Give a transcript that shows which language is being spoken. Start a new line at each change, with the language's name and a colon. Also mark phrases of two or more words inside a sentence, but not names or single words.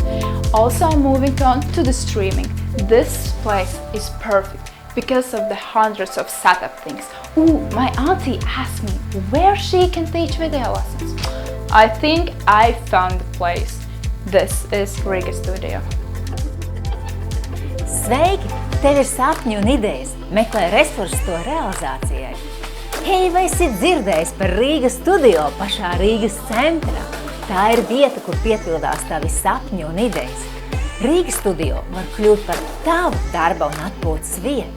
English: Also, I'm moving on to the streaming. This place is perfect because of the hundreds of setup things. Ooh, my auntie asked me where she can teach video lessons. I think I found the place. This is Riga Studio.
Latvian: Sveiki! Tev ir sapņi un idejas. Meklē resursus to realizācijai. Hei, vai esi dzirdējis par Riga Studio pašā Rīgas centrā? Tā ir vieta, kur piepildās tavi sapņi un idejas. Riga Studio var kļūt par tavu darba un atpūtas vietu.